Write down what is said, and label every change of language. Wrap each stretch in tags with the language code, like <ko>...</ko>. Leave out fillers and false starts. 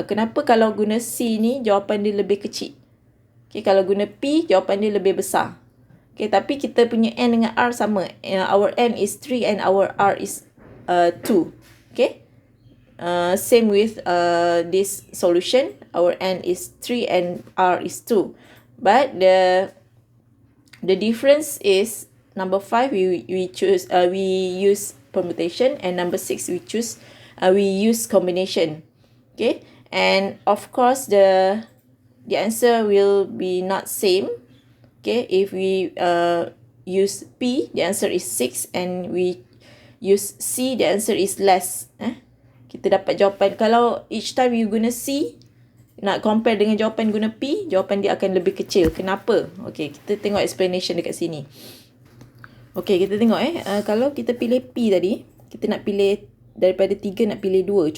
<ms>Kenapa kalau guna C ni jawapan dia lebih kecil? Okay, kalau guna P, jawapan dia lebih besar. Okay, tapi kita punya N dengan R sama.</ms> <en>Our N is 3 and our R is 2. Okay. Same with this solution. Our N is 3 and R is 2. But the difference is number 5 we use permutation and number 6 we use combination. Okay. And of course the answer will be not same. Okay, if we use P, the answer is 6 and we use C, the answer is less.</en> <ms>Kita dapat jawapan, kalau</ms> <en>each time you</en> <ms>guna C, nak compare dengan jawapan guna P, jawapan dia akan lebih kecil. Kenapa? Okay, kita tengok explanation dekat sini. Okay, kita tengok kalau kita pilih P tadi, kita nak pilih daripada 3 nak pilih 2.</ms>